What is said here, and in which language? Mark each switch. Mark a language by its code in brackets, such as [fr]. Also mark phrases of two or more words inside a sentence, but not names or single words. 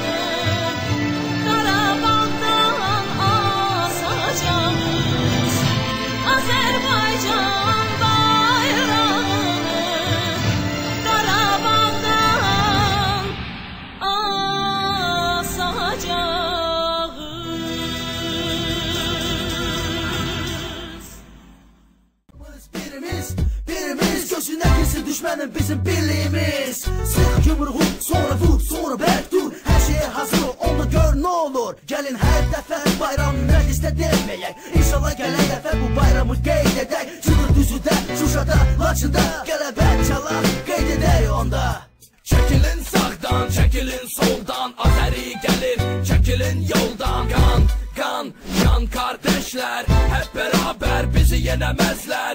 [az] Qarabağdan asacağız, Azerbaycan bayrağını Qarabağdan asacağız. [tr] Birimiz gözüne girsin düşmanın bizim birliğimiz. Sık yumruğu sonra vur sonra berk dur. Her şeye hazır ol onu gör ne olur. [az] Gelin her dəfə bayram məclisdə deməyək. İnşallah gələn dəfə bu bayramı qeyd edək. Cıdır düzüdə, Şuşada, Laçında qələbə çalaq qeyd edək onda. Çəkilin sağdan, çəkilin soldan, Azəri gəlir, çəkilin yoldan. [tr] Qan, qan, qan kardeşler, hep beraber bizi yenemezler.